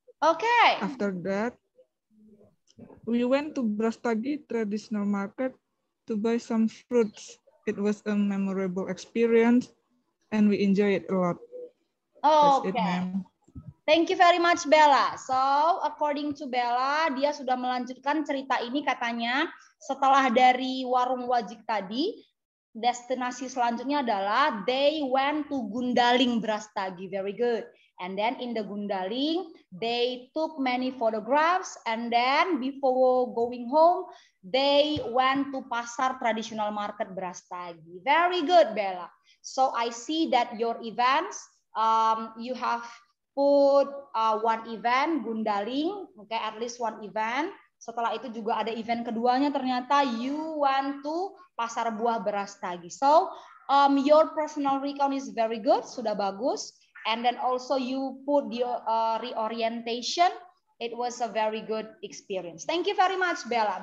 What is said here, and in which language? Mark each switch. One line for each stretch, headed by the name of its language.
English: Okay. After that, we went to Brastagi traditional market to buy some fruits. It was a memorable experience and we enjoyed it a lot. Okay. That's it, ma'am. Thank you very much, Bella.
Indonesian: So, according to Bella, dia sudah melanjutkan cerita ini katanya setelah dari warung wajik tadi, destinasi selanjutnya adalah
English: they went to Gundaling Brastagi. Very good. And then in the Gundaling, they took many photographs. And then before going home, they went to Pasar Traditional Market Brastagi. Very good, Bella. So I see that your events, you have put one event Gundaling, okay, at least one event.
Indonesian: Setelah itu juga ada event keduanya, ternyata
English: you want to
Indonesian: Pasar Buah Brastagi.
English: So your personal recount is very good,
Indonesian: sudah bagus.
English: And then also you put your reorientation. It was a very good experience. Thank you very much, Bella.